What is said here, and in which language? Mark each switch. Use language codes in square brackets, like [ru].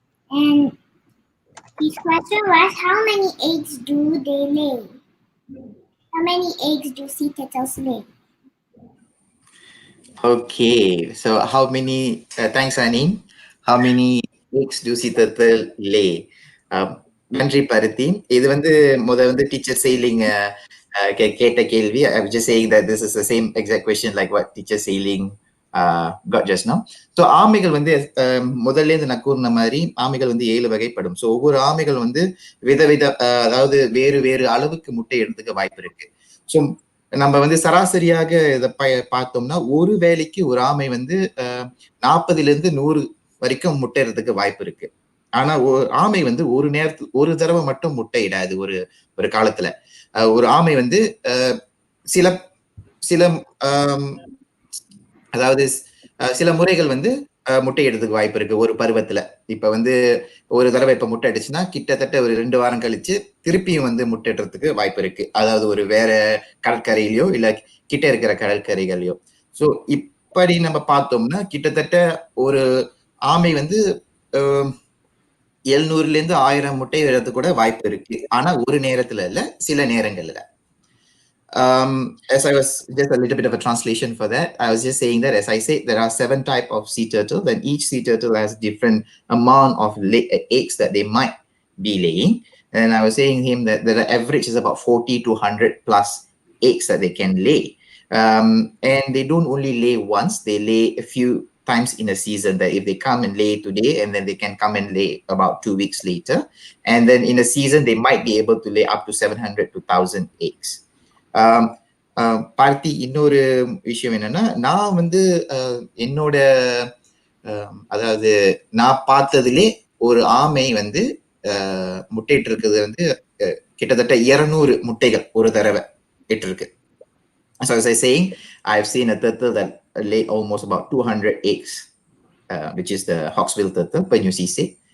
[en] And his question was, how many eggs do they lay? How many eggs do sea turtles lay? Okay, so how many, thanks Annie. How many eggs do sea turtle lay? [ta] நன்றி பருத்தி. இது வந்து teacher sailing கேட்ட கேள்வி. [en] I'm just saying that this is the same exact question like what teacher sailing got just now. [ta] So ஆமைகள் வந்து முதல்ல இருந்து நான் கூறின மாதிரி ஆமைகள் வந்து 7 வகைப்படும். ஸோ ஒவ்வொரு ஆமைகள் வந்து விதவித அதாவது வேறு வேறு அளவுக்கு முட்டை எடுத்துக்க வாய்ப்பு இருக்கு. ஸோ நம்ம வந்து சராசரியாக இதை பார்த்தோம்னா ஒரு வேளைக்கு ஒரு ஆமை வந்து 40 இருந்து 100 வரைக்கும் முட்டைறதுக்கு வாய்ப்பு இருக்கு. ஆனா ஆமை வந்து ஒரு நேரத்துல ஒரு தடவை மட்டும் முட்டை இடாது. ஒரு காலத்துல ஒரு ஆமை வந்து சில சில அதாவது சில முறைகள் வந்து முட்டை எடுத்துக்க வாய்ப்பு இருக்கு ஒரு பருவத்துல. இப்ப வந்து ஒரு தடவை இப்ப முட்டை அடிச்சுன்னா கிட்டத்தட்ட ஒரு 2 வாரம் கழிச்சு திருப்பியும் வந்து முட்டைடுறதுக்கு வாய்ப்பு இருக்கு. அதாவது ஒரு வேற கடற்கரையிலயோ இல்ல கிட்ட இருக்கிற கடற்கரைகளையோ. ஸோ இப்படி நம்ம பார்த்தோம்னா கிட்டத்தட்ட ஒரு ஆமை வந்து 700 இருந்து 1000 முட்டை விடுறதுக்கு கூட வாய்ப்பு இருக்கு. ஆனா ஒரு நேரத்துல இல்ல, சில நேரங்கள்ல. [en] As I was just a little bit of a translation for that, I was just saying that as I said, there are 7 types of sea turtle, and each sea turtle has different amount of eggs that they might be laying. And I was saying him that the average is about 40 to 100 plus eggs that they can lay. And they don't only lay once, they lay a few times in a season, that if they come and lay today and then they can come and lay about 2 weeks later. And then in a season, they might be able to lay up to 700 to 1000 eggs. [ta] பார்த்தி இன்னொரு விஷயம் என்னன்னா, நான் வந்து என்னோட அதாவது நான் பார்த்ததுலே ஒரு ஆமை வந்து முட்டைட்டு இருக்குது வந்து கிட்டத்தட்ட 200 முட்டைகள் ஒரு தடவை இட்டிருக்கு. [en] So as I saying, I've seen a turtle that lay almost about 200 eggs, which is the hawksbill turtle, penyu sisay.